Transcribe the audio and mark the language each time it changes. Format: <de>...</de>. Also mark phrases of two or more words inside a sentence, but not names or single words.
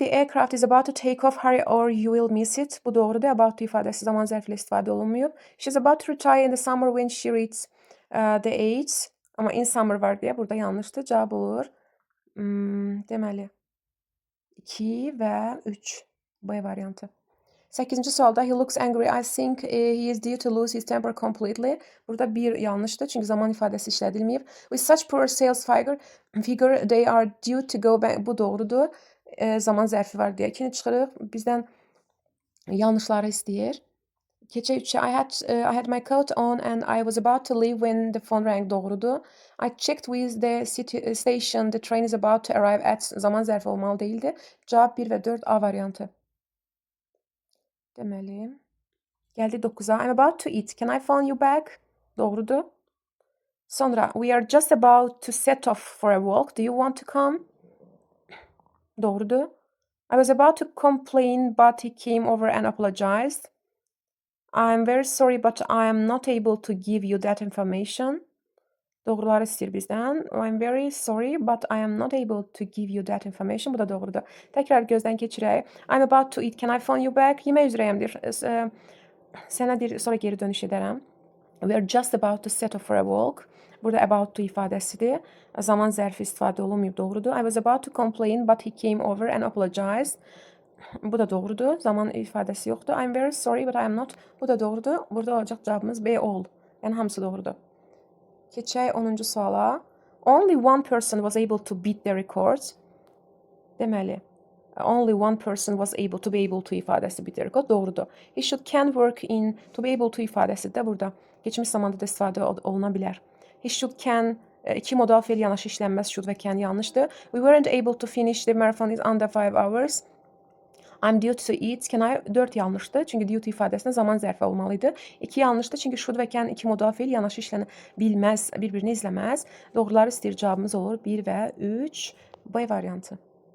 <en>The aircraft is about to take off, hurry or you will miss it.</en> <az>Bu doğrudur.</az> <en>About to</en> <az>ifadəsi zaman zərfi ilə istifadə olunmayıb.</az> <en>She's about to retire in the summer when she reaches the age.</en> <az>Amma</az> <en>in summer</en> <az>var deyə burada yanlışdır. Cavab olur. Deməli 2 və 3. B variantı. 8-ci sualda</az> <en>he looks angry. I think he is due to lose his temper completely.</en> <az>Burada bir yanlışdır çünki zaman ifadəsi işlədilməyib.</az> <en>With such poor sales figure they are due to go back.</en> <az>Bu doğrudur. Zaman zərfi var deyə 2-ni çıxırıq. Bizdən yanlışları istəyir. Keçək 3-ə.</az> <en>I had my coat on and I was about to leave when the phone rang.</en> <az>Doğrudur.</az> <en>I checked with the station. The train is about to arrive at.</en> <az>Zaman zərfi olmalı değildi. Cavab 1 və 4 A variantı. Deməli, gəldi 9-a.</az> <en>I'm about to eat. Can I phone you back?</en> <az>Doğrudur. Sonra,</az> <en>we are just about to set off for a walk. Do you want to come? Doğrudur. I was about to complain, but he came over and apologized. I'm very sorry, but I am not able to give you that information.</en> <az>Doğruları istəyir bizdən.</az> <en>I'm very sorry, but I am not able to give you that information.</en> <az>Bu da doğrudur. Təkrar gözdən keçirək.</az> <en>I'm about to eat. Can I phone you back?</en> <az>Yemək üzrəyəmdir. Sənə deyir, sonra geri dönüş edərəm.</az> <en>We are just about to set off for a walk.</en> <az>Burada</az> <en>about to</en> <az>ifadəsidir. Zaman zərfi istifadə olunmayıb, doğrudur.</az> <en>I was about to complain, but he came over and apologized.</en> <az>Bu da doğrudur. Zaman ifadəsi yoxdur.</az> <en>I'm very sorry, but I am not.</en> <az>Bu da doğrudur. Burada olacaq cavabımız B all. Yəni hamısı doğrudur. Keçək 10-cu suala.</az> <en>Only one person was able to beat the record. Deməli, only one person was able to be able to ifadəsi beat the record.</en> <az>Doğrudur.</az> <en>He should can work in to be able to</en> <az>ifadəsi də burada keçmiş zamanda da istifadə oluna bilər.</az> <en>He should can</en> <az>2 modal fe'l yanaşı işlənməz should və can yanlışdır.</az> <en>We weren't able to finish the marathon in under 5 hours. I'm due to eat. Can I 4 yanlışdır.</en> <az>Çünki</az> <en>due to</en> <az>ifadəsində zaman zərfi olmalıydı. 2 yanlışdır. Çünki should və can 2 modal fe'l yanaşı işlənə bilməz, bir-birini izləməz. Doğruları istəyir cavabımız olur 1 və 3. B variantı.</az>